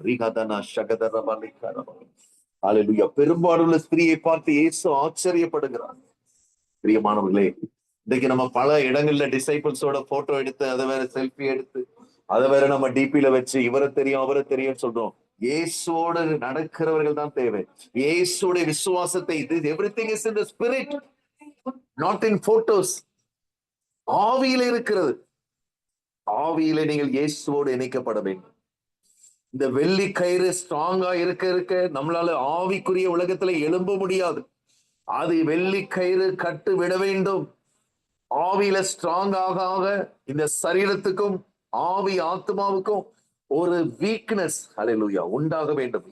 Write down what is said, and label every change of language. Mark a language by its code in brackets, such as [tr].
[ta] ரிகதனா ஷகதரபலி கரப. அல்லேலூயா. பெரும்பாலுள்ள ஸ்திரீயை பார்த்து இயேசு ஆச்சரியப்படுகிறார். பிரியமானவர்களே, இன்னைக்கு நம்ம பல இடங்கள்ல டிசைபிள்ஸோட போட்டோ எடுத்து, அதை வேற செல்ஃபி எடுத்து, அதை வேற நம்ம டிபில வச்சு இவரை தெரியும் அவரை தெரியும் சொல்றோம். இயேசுவோடு நடக்கிறவர்கள் தான் தேவை. இயேசுடைய விசுவாசத்தை, [en] everything is in the spirit, not in photos. [ta] ஆவியில இருக்கிறது. ஆவியில நீங்கள் இயேசுவோடு இணைக்கப்பட வேண்டும். இந்த வெள்ளி கயிறு ஸ்ட்ராங்கா இருக்க இருக்க நம்மளால ஆவிக்குரிய உலகத்துல எழும்ப முடியாது. அது வெள்ளி கயிறு கட்டு விட வேண்டும். ஆவியில ஸ்ட்ராங் ஆக ஆக இந்த சரீரத்துக்கும் ஆவி ஆத்மாவுக்கும் ஒரு வீக்னஸ் அல்லேலூயா உண்டாக வேண்டும்.